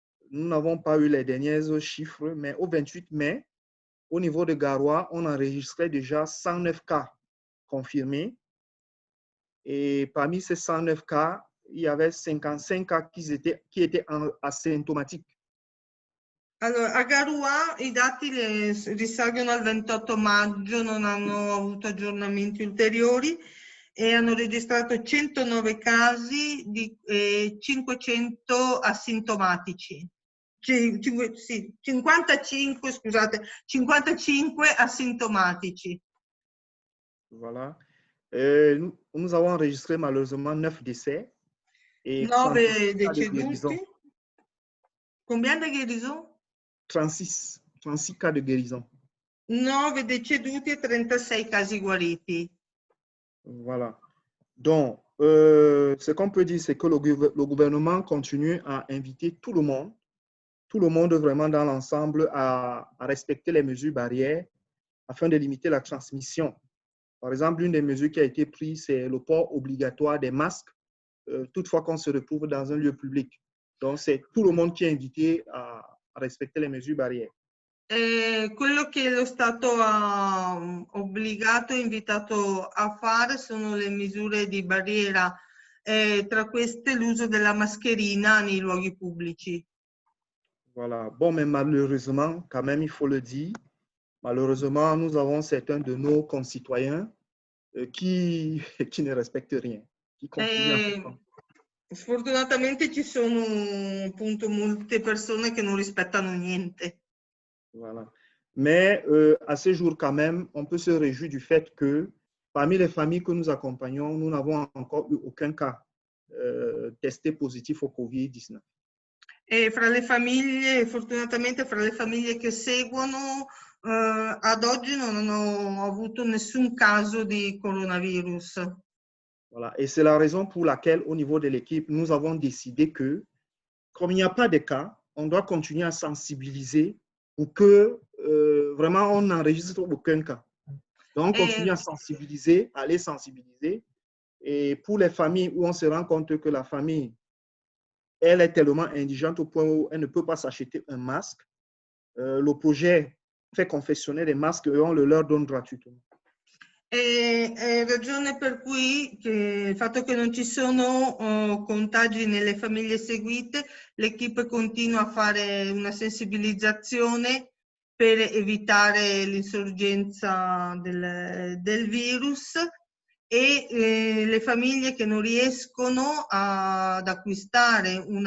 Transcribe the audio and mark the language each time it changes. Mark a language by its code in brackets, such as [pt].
[fr] Nous n'avons pas eu les derniers chiffres, mais au 28 mai, au niveau de Garoua, on enregistrait déjà 109 cas confirmés. Et parmi ces 109 cas, il y avait 55 cas qui étaient asymptomatiques. [it] Allora, a Garoua i dati risalgono al 28 maggio, non hanno avuto aggiornamenti ulteriori e hanno registrato 109 casi di 500 asintomatici. 55, scusate, 55 asintomatici. [fr] Voilà. Nous avons enregistré malheureusement 9 décès et [it] 9 deceduti. [fr] Combien de guérisons? 36 cas de guérison. [it] 9 deceduti e 36 casi guariti. [fr] Voilà. Donc, ce qu'on peut dire, c'est que le gouvernement continue à inviter tout le monde vraiment dans l'ensemble à respecter les mesures barrières afin de limiter la transmission. Par exemple, l'une des mesures qui a été prise, c'est le port obligatoire des masques, toutefois qu'on se retrouve dans un lieu public. Donc, c'est tout le monde qui est invité à respecter les mesures barrières. [it] Quello che lo Stato ha obbligato e invitato a fare sono le misure di barriera, tra queste l'uso della mascherina nei luoghi pubblici. [fr] Voilà. Bon, mais malheureusement, quand même, il faut le dire, malheureusement, nous avons certains de nos concitoyens qui ne respectent rien, qui continuent à faire comme. [it] Sfortunatamente ci sono appunto molte persone che non rispettano niente. [fr] Voilà. Mais à ce jour, quand même, on peut se réjouir du fait que parmi les familles que nous accompagnons, nous n'avons encore eu aucun cas testé positif au Covid-19. [it] E fra le famiglie, fortunatamente fra le famiglie che seguono, ad oggi non hanno avuto nessun caso di coronavirus. [fr] Voilà. Et c'est la raison pour laquelle, au niveau de l'équipe, nous avons décidé que, comme il n'y a pas de cas, on doit continuer à sensibiliser pour que vraiment on n'enregistre aucun cas. Donc, on continue à sensibiliser, à les sensibiliser. Et pour les familles où on se rend compte que la famille, elle est tellement indigente au point où elle ne peut pas s'acheter un masque, le projet fait confectionner des masques et on le leur donne gratuitement. [it] È ragione per cui il fatto che non ci sono contagi nelle famiglie seguite, l'equipe continua a fare una sensibilizzazione per evitare l'insorgenza del virus e le famiglie che non riescono ad acquistare